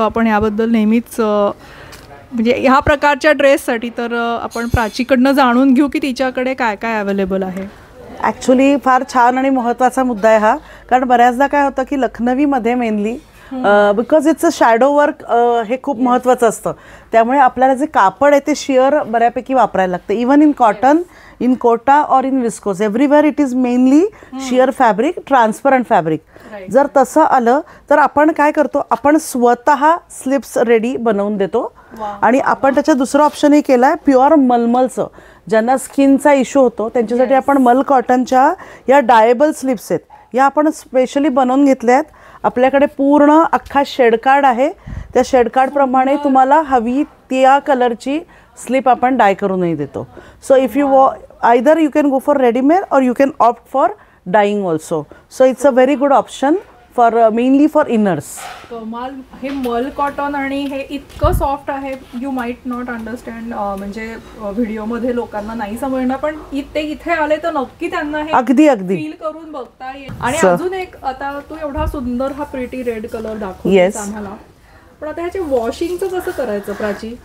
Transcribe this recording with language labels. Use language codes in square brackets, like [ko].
[mr] आपण याबद्दल नेहमीच म्हणजे ह्या प्रकारच्या ड्रेससाठी तर आपण प्राचीकडनं जाणून घेऊ की तिच्याकडे काय काय अवेलेबल आहे. ॲक्च्युली फार छान आणि महत्त्वाचा मुद्दा आहे हा, कारण बऱ्याचदा काय होतं की लखनवीमध्ये mainly [en] because it's a shadow work [mr] हे खूप महत्त्वाचं असतं. त्यामुळे आपल्याला जे कापड आहे ते शिअर बऱ्यापैकी वापरायला लागतं. [en] Even in cotton, in Kota और in viscose, everywhere it is mainly sheer fabric, transparent fabric. [mr] जर तसं आलं तर आपण काय करतो, आपण स्वतः स्लिप्स रेडी बनवून देतो. आणि आपण त्याचा दुसरा ऑप्शनही केला आहे प्युअर मलमलचं. ज्यांना स्किनचा इश्यू होतो त्यांच्यासाठी आपण मल कॉटनच्या या डायबल स्लिप्स आहेत, या आपण स्पेशली बनवून घेतल्या आहेत. आपल्याकडे पूर्ण अख्खा शेडकार्ड आहे. त्या शेडकार्डप्रमाणे तुम्हाला हवी त्या कलरची स्लिप आपण डाय करूनही देतो. [en] So if you either you can go for readymade और you can opt for dyeing also. So it's a very good option for mainly for inners. [mr] कमाल. हे मल कॉटन आणि हे इतकं सॉफ्ट आहे, [en] you might not understand, [mr] म्हणजे व्हिडिओमध्ये लोकांना नाही समजणार, पण ते इथे आले तर नक्की त्यांना हे अगदी अगदी फील करून बघता येईल. आणि अजून एक, आता तू एवढा सुंदर हा प्रिटी रेड कलर दाखवतेस आम्हाला, पण आता ह्याचे वॉशिंगचं कसं करायचं प्राची?